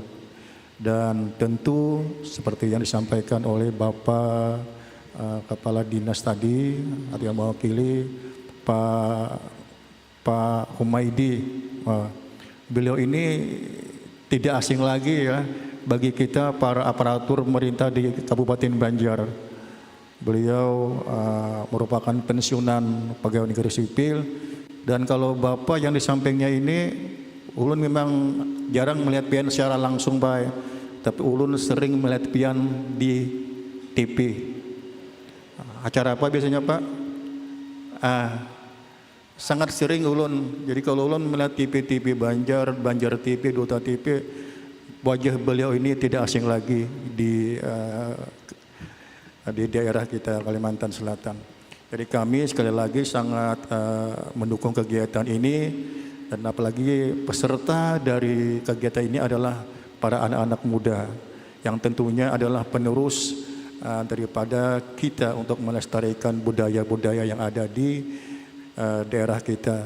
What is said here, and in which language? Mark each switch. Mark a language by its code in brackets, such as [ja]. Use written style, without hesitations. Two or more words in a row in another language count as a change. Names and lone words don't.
[id] Dan tentu seperti yang disampaikan oleh Bapak Kepala Dinas tadi atau yang mewakili Pak Humaidi, beliau ini tidak asing lagi ya bagi kita para aparatur pemerintah di Kabupaten Banjar. Beliau merupakan pensiunan pegawai negeri sipil, dan kalau Bapak yang di sampingnya ini, Ulun memang jarang melihat pian secara langsung Pak, tapi Ulun sering melihat pian di TV. Acara apa biasanya Pak? Sangat sering Ulun. Jadi kalau Ulun melihat TV Banjar, Banjar TV, Duta TV, wajah beliau ini tidak asing lagi di daerah kita Kalimantan Selatan. Jadi kami sekali lagi sangat mendukung kegiatan ini, dan apalagi peserta dari kegiatan ini adalah para anak-anak muda yang tentunya adalah penerus daripada kita untuk melestarikan budaya-budaya yang ada di daerah kita.